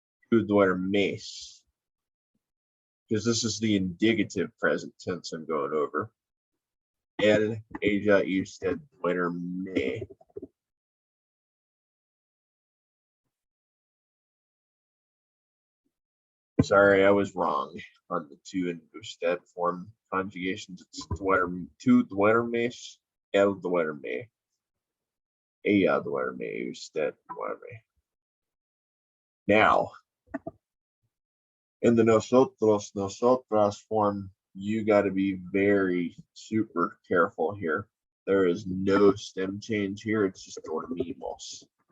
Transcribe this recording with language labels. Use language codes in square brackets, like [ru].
[es] Tu duermes. [en] Because this is the indicative present tense I'm going over. [es] Él, ella, usted duerme. [en] Sorry, I was wrong on the tu and usted form conjugations. [es] It's tu duermes, él duerme, ella duerme, usted duerme. [en] Now, in the nosotros, nosotras form, you got to be very super careful here. There is no stem change here. It's just dormimos.